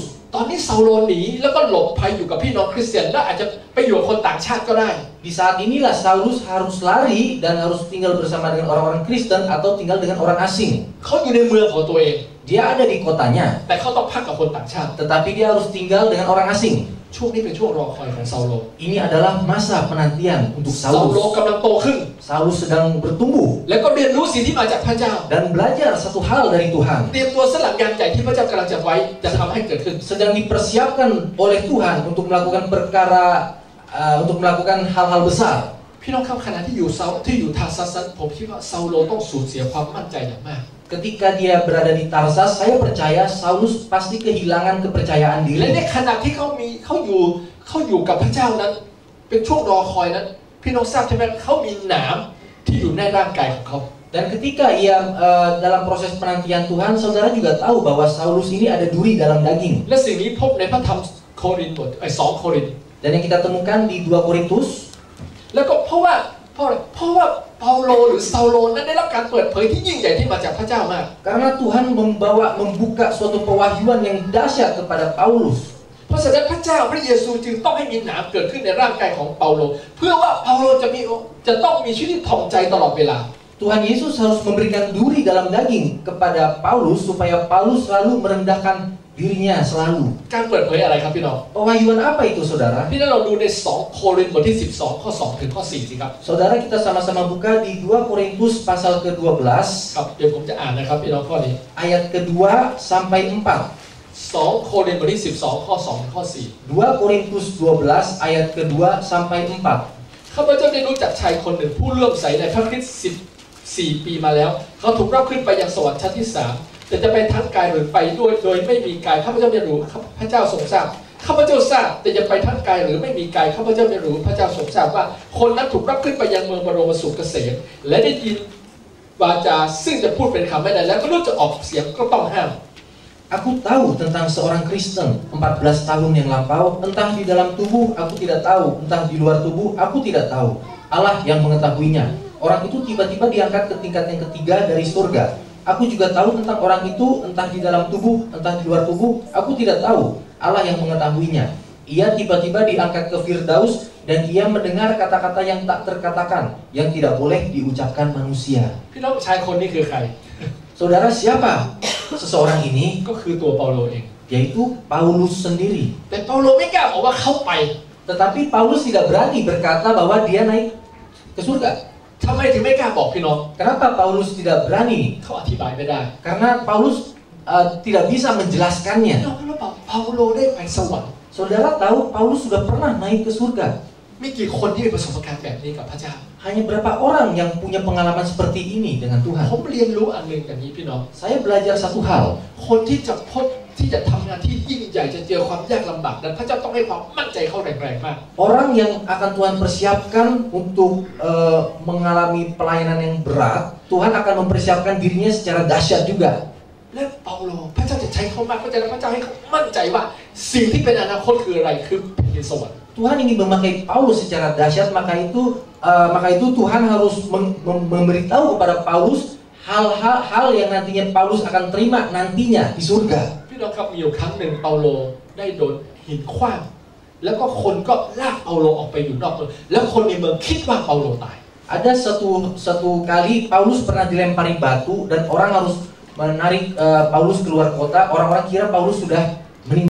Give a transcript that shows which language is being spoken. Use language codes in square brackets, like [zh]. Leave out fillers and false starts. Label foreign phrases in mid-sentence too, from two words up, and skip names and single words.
[th] ตอนนี้ซาโลหนีแล้วก็หลบภัยอยู่กับพี่น้องคริสเตียนและอาจจะไปอยู่กับคนต่างชาติก็ได้ [id] Di saat inilah Saulus harus lari dan harus tinggal bersama dengan orang-orang Kristen atau tinggal dengan orang asing. [th] เขาอยู่ในเมืองของตัวเอง [id] Dia ada di kotanya, [th] แต่เขาต้องพักกับคนต่างชาติ [id] tetapi dia harus tinggal dengan orang asing. [th] ช่วงนี้เป็นช่วงรอคอยของซาโล [id] Ini adalah masa penantian untuk [th] ซาโล [id] Saulus. [th] กำลังโตขึ้น [id] Saulus sedang bertumbuh [th] แล้วก็เรียนรู้สิ่งที่มาจากพระเจ้า [id] dan belajar satu hal dari Tuhan. [th] เตรียมตัวสลักงานใหญ่ที่พระเจ้ากำลังจะไว้จะทำให้เกิดขึ้น [id] Sedang dipersiapkan oleh Tuhan untuk melakukan untuk melakukan hal-hal besar. [th] พี่น้องครับขณะที่อยู่ทาซัสผมคิดว่าซาโลต้องสูญเสียความมั่นใจอย่างมาก [id] Ketika dia berada di Tarsas, saya percaya Saulus pasti kehilangan kepercayaan [th] และใน [id] diri. [th] ขณะที่เขาอยู่กับพระเจ้านั้นเป็นช่วงรอคอยนั้นพี่น้องทราบใช่ไหมเขามีหนามที่อยู่ในร่างกายของเขา [id] Dan ketika ia dalam proses penantian Tuhan, saudara juga tahu bahwa Saulus ini ada duri dalam daging. [th] และสิ่งนี้พบในพระธรรมโครินธ์บท2 โครินธ์ [id] Dan yang kita temukan di 2 Korintus. [th] แล้วก็เพราะว่าเปาโลหรือซาโลนั้นได้รับการเปิดเผยที่ยิ่งใหญ่ที่มาจากพระเจ้ามาก [id] Karena Tuhan membuka suatu pewahyuan yang dahsyat kepada Paulus. [th] เพราะฉะนั้นพระเจ้าพระเยซูจึงต้องให้มีหนามเกิดขึ้นในร่างกายของเปาโลเพื่อว่าเปาโลจะต้องมีชีวิตที่ถ่องใจตลอดเวลา [id] Tuhan Yesus harus memberikan duri dalam daging kepada Paulus supaya Paulus selalu merendahkan dirinya selalu. [th] การเปิดเผยอะไรครับพี่น้อง [id] Pewahyuan apa itu, saudara? [th] พี่น้องเราดูใน2 โครินธ์บทที่12ข้อ2ถึงข้อ4สิครับ [id] Saudara, kita sama-sama buka di 2 Korintus pasal ke-12 [th] ครับเดี๋ยวผมจะอ่านนะครับพี่น้องข้อนี้ [id] ayat ke-2 sampai 4. [th] 2 โครินธ์บทที่12ข้อ2ถึงข้อ4 [id] 2 Korintus 12 ayat ke-2 sampai 4. [th] ข้าพเจ้าได้รู้จักชายคนหนึ่งผู้เลื่อมใสในพระคริสต์14 ปีมาแล้วเขาถูกรับขึ้นไปยังสวรรค์ชั้นที่3แต่จะไปทั้งกายหรือไปด้วยโดยไม่มีกายข้าพเจ้าไม่รู้พระเจ้าทรงทราบข้าพเจ้าทราบแต่จะไปทั้งกายหรือไม่มีกายข้าพเจ้าไม่รู้พระเจ้าทรงทราบว่าคนนั้นถูกรับขึ้นไปยังเมืองบรมสุขเกษมและได้ยินวาจาซึ่งจะพูดเป็นคำไม่ได้แล้วก็รู้จะออกเสียงก็ต้องห้าม [id] Aku tahu tentang seorang Kristen 14 tahun yang lampau, entah di dalam tubuh aku tidak tahu, entah di luar tubuh aku tidak tahu. Allah yang mengetahuinya. Orang itu tiba-tiba diangkat ke tingkat yang ketiga dari surga. Aku juga tahu tentang orang itu, entah di dalam tubuh, entah di luar tubuh, aku tidak tahu. Allah yang mengetahuinya. Ia tiba-tiba diangkat ke Firdaus dan ia mendengar kata-kata yang tak terkatakan, yang tidak boleh diucapkan manusia. [th] พี่น้องชายคนนี้คือใคร [id] Saudara, siapa seseorang ini? [th] ก็คือตัวเปาโลเอง [id] Yaitu Paulus sendiri. [th] แต่เปาโลไม่กล้าบอกว่าเขาไป [id] Tetapi Paulus tidak berani berkata bahwa dia naik ke surga. [th] ทำไมถึงไม่กล้าบอกพี่น้อง [id] Kenapa Paulus tidak berani? [th] เขาอธิบายไม่ได้ [id] Karena Paulus tidak bisa menjelaskannya. [th] พี่น้องรู้เปล่าเปาโลได้ไปสวรรค์ [id] Saudara tahu Paulus sudah pernah naik ke surga. [th] มีกี่คนที่มีประสบการณ์แบบนี้กับพระเจ้า [id] Hanya berapa orang yang punya pengalaman seperti ini dengan Tuhan? [th] ผมเรียนรู้อันหนึ่งอย่างนี้พี่น้อง [id] Saya belajar satu hal. [th] คนที่จะพบที่จะทำงานที่ยิ่งใหญ่จะเจอความยากลำบากนั้นพระเจ้าต้องให้ความมั่นใจเขาแรงๆมาก [id] Orang yang akan Tuhan persiapkan untuk mengalami pelayanan yang berat, Tuhan akan mempersiapkan dirinya secara dahsyat juga. [th] และเปาโลพระเจ้าจะใช้เขามากพระเจ้าให้เขามั่นใจว่าสิ่งที่เป็นอนาคตคืออะไรคือแผ่นดินสวรรค์ [id] Tuhan ingin memakai Paulus secara dahsyat, maka itu Tuhan harus memberitahu kepada Paulus hal-hal yang nantinya Paulus akan terima nantinya di surga. [th] พี่น้องครับมีอยู่ครั้งหนึ่งเปาโลได้โดนหินขว้างแล้วก็คนก็ลากเปาโลออกไปอยู่นอกเมืองแล้วคนในเมืองคิดว่าเปาโลตาย [id] Ada satu kali Paulus pernah dilempari batu dan orang harus menarik Paulus keluar kota. Orang-orang kira Paulus sudah meninggal.